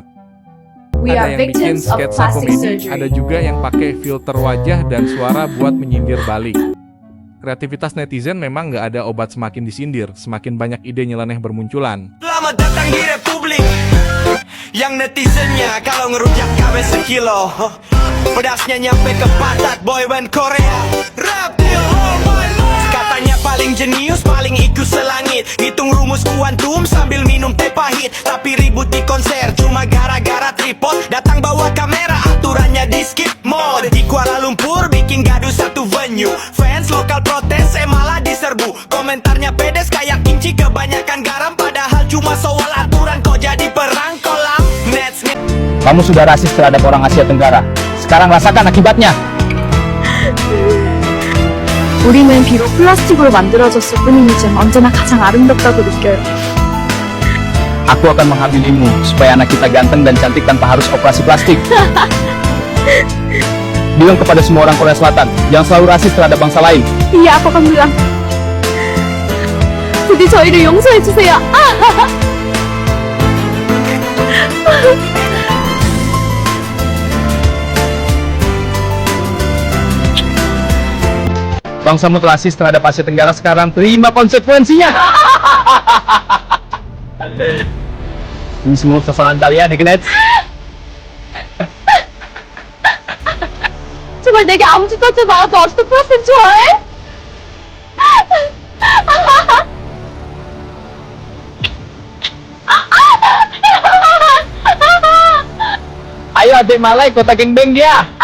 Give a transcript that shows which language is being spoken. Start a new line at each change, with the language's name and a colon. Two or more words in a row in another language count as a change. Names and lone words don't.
Indonesian: Ada yang bikin sketsa komedi, ada juga yang pakai filter wajah dan suara buat menyindir balik. Kreativitas netizen memang nggak ada obat semakin disindir, semakin banyak ide nyeleneh bermunculan. Selamat datang di Republik yang netizennya kalau ngerujak kawin sekilo. Pedasnya nyampe ke pantat
English: boy band
Indonesian: Korea.
English: Rap till all my life.
Indonesian: Katanya paling jenius, paling IQ selangit. Hitung rumus kuantum sambil minum teh pahit. Tapi ribut di konser cuma gara-gara tripod. Datang bawa kamera, aturannya di
English: skip mode.
Indonesian: Di Kuala Lumpur bikin gaduh satu venue. Fans lokal protes, malah diserbu. Komentarnya pedes kayak kinci, kebanyakan garam. Padahal cuma soal aturan, kok jadi perang kolam. Nets. Kamu sudah rasis terhadap orang Asia Tenggara. Sekarang rasakan akibatnya.
Korean: 우리는 비록 플라스틱으로 만들어졌을 뿐이지만 언제나 가장 아름답다고 느껴요.
Indonesian: Aku akan menghamilimu supaya anak kita ganteng dan cantik tanpa harus operasi plastik. Bilang kepada semua orang Korea Selatan, jangan selalu rasis terhadap bangsa lain. iya, aku akan bilang.
Korean: 부디 저희를 용서해 주세요.
Indonesian: Bangsamu telah rasis terhadap Asia Tenggara, sekarang terima konsekuensinya. Ini semua kesalahan kalian, Ignet.
Korean: 제발 내게 아무 짓도 하지 마. 너 아직도 플라스틱 좋아해?
Indonesian: Ayo adik Malay, kota geng-beng dia.